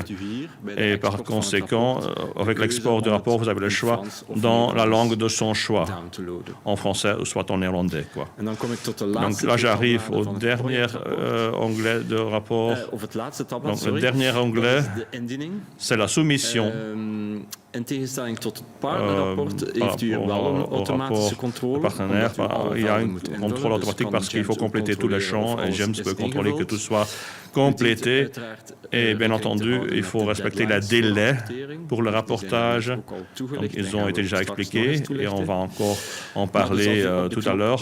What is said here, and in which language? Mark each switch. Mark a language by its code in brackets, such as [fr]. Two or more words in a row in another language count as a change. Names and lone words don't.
[fr] Et par conséquent, avec l'export du rapport, vous avez le choix dans la langue de son choix, en français ou soit en néerlandais. Donc là, j'arrive au dernier onglet de rapport. Donc le dernier onglet, c'est la soumission. [nl] In tegenstelling tot het partnerrapport heeft u wel een automatische controle. [fr] Partenaire, il y a un contrôle automatique parce qu'il faut compléter tous les champs et GEMS peut contrôler que tout soit complété. Et bien entendu, il faut respecter les délais pour le rapportage. Donc, ils ont été déjà expliqués et on va encore en parler tout à l'heure.